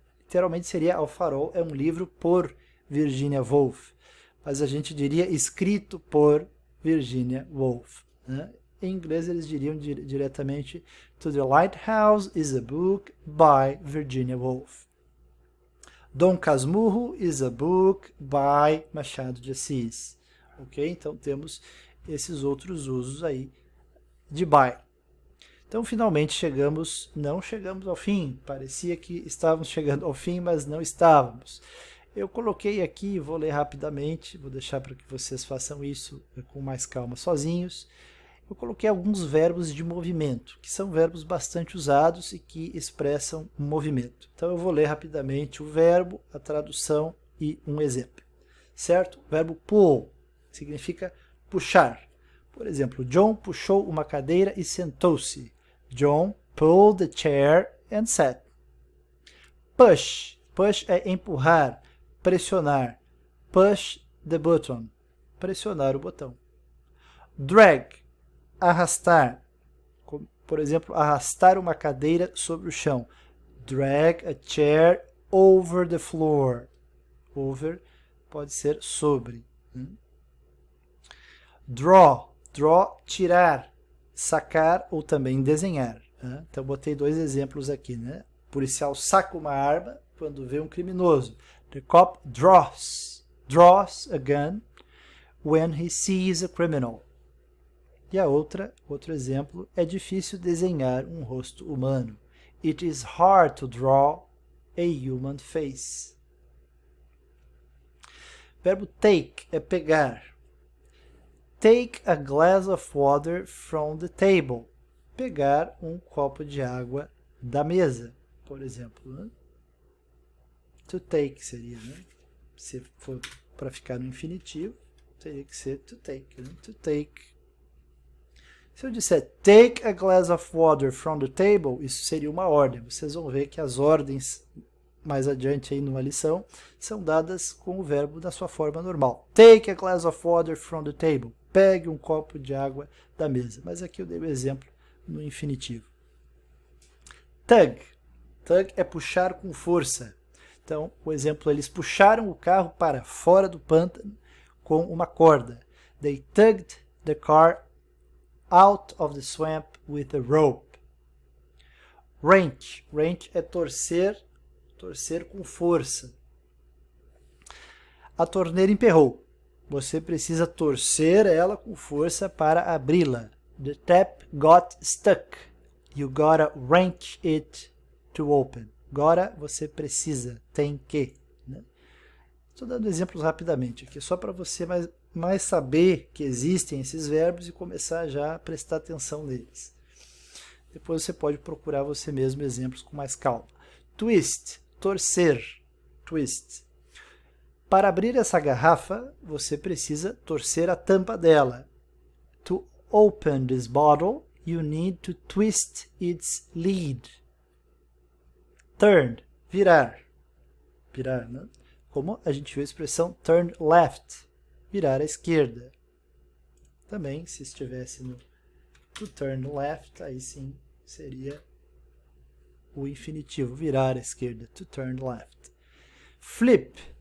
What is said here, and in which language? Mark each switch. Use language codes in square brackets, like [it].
[pt] Literalmente seria Ao Farol, é um livro por Virginia Woolf. Mas a gente diria escrito por Virginia Woolf. Né? Em inglês eles diriam diretamente [en] To the Lighthouse is a book by Virginia Woolf. Dom Casmurro is a book by Machado de Assis. Ok? [pt] Então temos esses outros usos aí de by. Então finalmente não chegamos ao fim. Parecia que estávamos chegando ao fim, mas não estávamos. Eu coloquei aqui, vou ler rapidamente, vou deixar para que vocês façam isso com mais calma sozinhos. Eu coloquei alguns verbos de movimento, que são verbos bastante usados e que expressam um movimento. Então eu vou ler rapidamente o verbo, a tradução e um exemplo. Certo? O verbo pull significa puxar. Por exemplo, John puxou uma cadeira e sentou-se. [en] John pulled the chair and sat. [pt] Push. Push é empurrar, pressionar. [en] Push the button. [pt] Pressionar o botão. Drag. Arrastar. Por exemplo, arrastar uma cadeira sobre o chão. [en] Drag a chair over the floor. [pt] Over pode ser sobre. Draw. Draw, tirar, sacar ou também desenhar. Né? Então, botei dois exemplos aqui. Né? O policial saca uma arma quando vê um criminoso. [en] The cop draws a gun when he sees a criminal. [pt] E a outro exemplo, é difícil desenhar um rosto humano. [en] It is hard to draw a human face. [pt] Verbo take é pegar. [en] Take a glass of water from the table. [pt] Pegar um copo de água da mesa, por exemplo. Né? To take seria, né? Se for para ficar no infinitivo, teria que ser to take. Né? To take. Se eu disser [en] take a glass of water from the table, [pt] isso seria uma ordem. Vocês vão ver que as ordens mais adiante aí numa lição são dadas com o verbo da sua forma normal. [en] Take a glass of water from the table. [pt] Pegue um copo de água da mesa. Mas aqui eu dei o exemplo no infinitivo. Tug. Tug é puxar com força. Então, o exemplo, eles puxaram o carro para fora do pântano com uma corda. [en] They tugged the car out of the swamp with a rope. Wrench. [pt] Wrench é torcer com força. A torneira emperrou. Você precisa torcer ela com força para abri-la. [en] The tap got stuck. You gotta wrench it to open. [pt] Agora você precisa, tem que. Né? Estou dando exemplos rapidamente aqui, só para você mais saber que existem esses verbos e começar já a prestar atenção neles. Depois você pode procurar você mesmo exemplos com mais calma. Twist, torcer. Twist. Para abrir essa garrafa, você precisa torcer a tampa dela. [en] To open this bottle, you need to twist its lid. [pt] Turn, virar. Virar, né? Como a gente viu a expressão turn left, virar à esquerda. Também, se estivesse no to turn left, aí sim seria o infinitivo, virar à esquerda, to turn left. Flip.